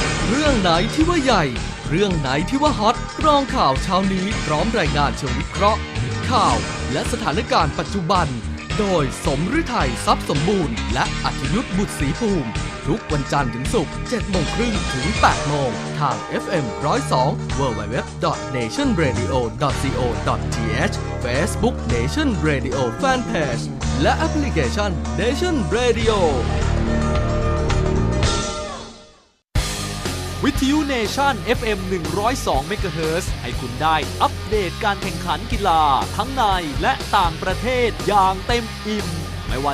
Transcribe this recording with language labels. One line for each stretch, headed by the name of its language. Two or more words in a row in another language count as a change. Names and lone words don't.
Thai: เรื่องไหนที่ว่าใหญ่เรื่องไหนที่ว่าฮอตกรองข่าวเช้านี้พร้อมรายงานเชิงวิเคราะห์ข่าวและสถานการณ์ปัจจุบันโดยสมฤทัยทรัพย์สมบูรณ์และอัธยุทธบุตรศรีภูมิทุกวันจันทร์ถึงศุกร์ 7:30 น. ถึง 8:00 น. ทาง FM 102 www.nationradio.co.th Facebook Nation Radio Fanpage และแอปพลิเคชัน Nation Radio วิทยุเนชั่น FM 102 เมกะเฮิรตซ์ให้คุณได้อัปเดตการแข่งขันกีฬาทั้งในและต่างประเทศอย่างเต็มอิ่มไม่ว่า